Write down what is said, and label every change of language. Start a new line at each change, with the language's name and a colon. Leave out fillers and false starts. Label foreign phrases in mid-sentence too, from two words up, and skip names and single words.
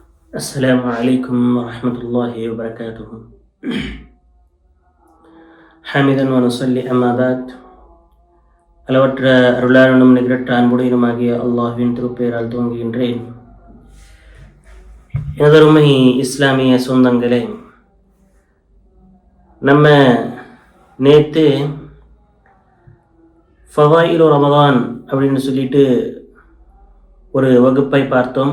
Arabic: السلام عليكم ورحمة الله وبركاته. حامدا ونصلي أما بعد.
Tamil: அளவற்ற அருளாளனும் நிகரற்ற அன்புடையனுமாகிய அல்லாஹ்வின் திருப்பெயரால் துவங்குகின்றேன். எனதருமை இஸ்லாமிய சொந்தங்களே, நம்ம நேற்று
Arabic: فضائل رمضان
Tamil: அப்படின்னு சொல்லிட்டு ஒரு வகுப்பை பார்த்தோம்.